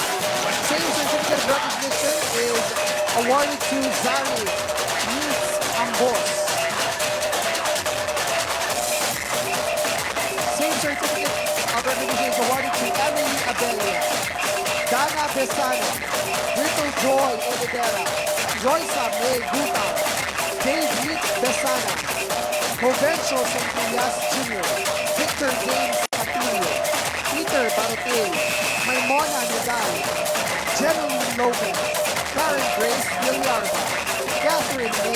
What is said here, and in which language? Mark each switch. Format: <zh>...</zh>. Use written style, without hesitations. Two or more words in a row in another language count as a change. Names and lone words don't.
<en>Same certificate of recognition is awarded to Zari Youth Ambos. Same certificate of recognition is awarded to Emily Abelia, Dana Besana, Little Joy Ededera, Joysa May Guta, Dave Nick Besana, Provencio Santillas Jr., Victor James Atilio, Peter Barotel, Maimona Nadal, Jeneline Logan, Karen Grace Villarba, Catherine May</en>